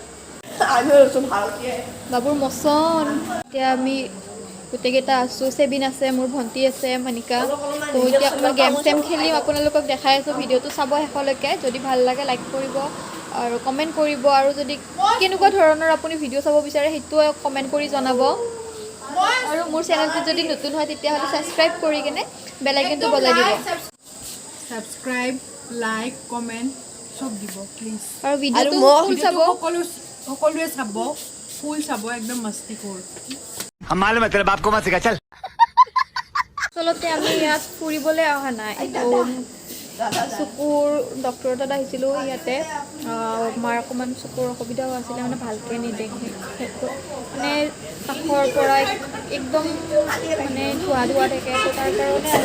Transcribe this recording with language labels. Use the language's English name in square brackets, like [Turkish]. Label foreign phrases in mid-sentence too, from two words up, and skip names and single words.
[Assamese] বাবুৰ মচন এতিয়া আমি গোটেইকেইটা আছোঁ চেবিন আছে মোৰ ভণ্টি আছে মানিকা তো এতিয়া অকণমান গেম চেম খেলিম আপোনালোকক দেখাই আছোঁ ভিডিঅ'টো চাব শেষলৈকে যদি ভাল লাগে লাইক কৰিব আৰু কমেণ্ট কৰিব আৰু যদি কেনেকুৱা ধৰণৰ আপুনি ভিডিঅ' চাব বিচাৰে সেইটোও কমেণ্ট কৰি জনাব আৰু মোৰ চেনেলটো যদি নতুন হয় তেতিয়াহ'লে ছাবস্ক্ৰাইব কৰি কিনে [English] bell iconটো [Assamese] বজাই দিব [English] subscribe like comment [Assamese] সব দিব প্লিজ আৰু ভিডিঅ'টো ফুল চাব সকলোৱে চাব ফুল চাব [Hindi] एकदम मस्ती कर हम मालूम है तेरे बाप को मत सिखा चल [Assamese] আচলতে আমি ইয়াত ফুৰিবলৈ অহা নাই চকুৰ ডক্টৰৰ তাত আহিছিলোঁ ইয়াতে মাৰ অকণমান চকুৰ অসুবিধাও আছিলে মানে ভালকৈ নেদেখে মানে কাষৰ পৰা একদম মানে ধোৱা থাকে তো তাৰ কাৰণে